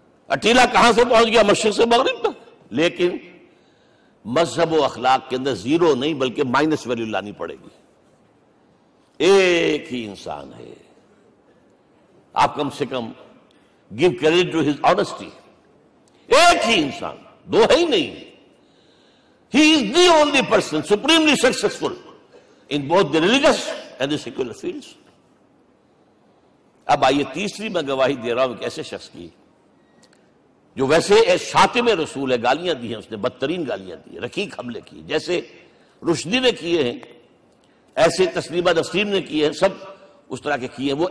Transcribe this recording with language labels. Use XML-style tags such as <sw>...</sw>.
<ur>اٹیلا کہاں سے پہنچ گیا؟ مشرق سے مغرب تک. لیکن مذہب و اخلاق کے اندر زیرو نہیں بلکہ مائنس ویلیو لانی پڑے گی. ایک ہی انسان ہے, آپ کم سے کم</ur> <en>give credit to his honesty.</en> <ur>ایک ہی انسان, دو ہے ہی نہیں.</ur> <en>He is the only person supremely successful in both the religious and the secular fields.</en> <ur>اب آئیے تیسری میں گواہی دے رہا ہوں ایک ایسے شخص کی جو ویسے شاتم رسول ہے, گالیاں دی ہیں اس نے, بدترین گالیاں دی, رقیق حملے کی, جیسے رشدی نے کیے ہیں ایسے تسلیمہ نسرین نے کیے ہیں, سب اس طرح کے کیے ہیں.</ur>